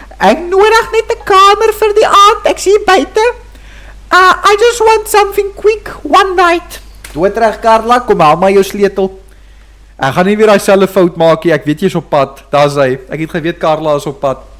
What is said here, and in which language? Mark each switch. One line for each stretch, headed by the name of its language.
Afrikaans: Ek nodig net 'n kamer vir die aand. Ek sien buite.
English: I just want something quick, one night.
Afrikaans: Doodreg Carla, kom haal maar jou sleutel. Ek gaan nie weer daai selfe fout maak nie. Ek weet jy's op pad. Daar's hy. Ek het geweet Carla is op pad.